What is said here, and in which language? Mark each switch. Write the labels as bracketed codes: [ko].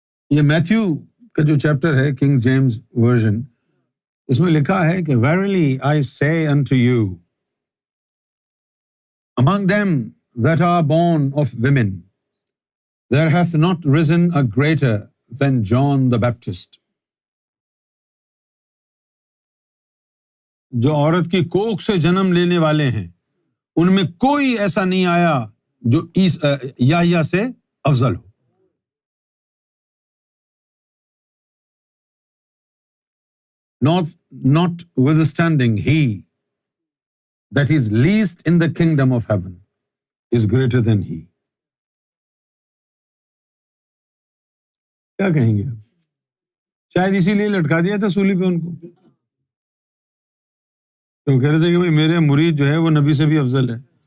[ur] یہ میتھیو کا جو چیپٹر ہے کنگ جیمز ورژن، اس میں لکھا ہے کہ [en] verily I say unto you, among them that are born of women, there hath not risen a greater than John the Baptist. [ur] جو عورت کی کوکھ سے جنم لینے والے ہیں ان میں کوئی ایسا نہیں آیا جو یحییٰ سے افضل ہو۔ [en] notwithstanding, he that is least in the kingdom of heaven is greater than he. [ur] کیا کہیں گے آپ؟ شاید اسی لیے لٹکا دیا تھا سولی پہ ان کو، تو کہہ رہے تھے کہ بھائی میرے مرید جو ہے وہ نبی سے بھی افضل ہے.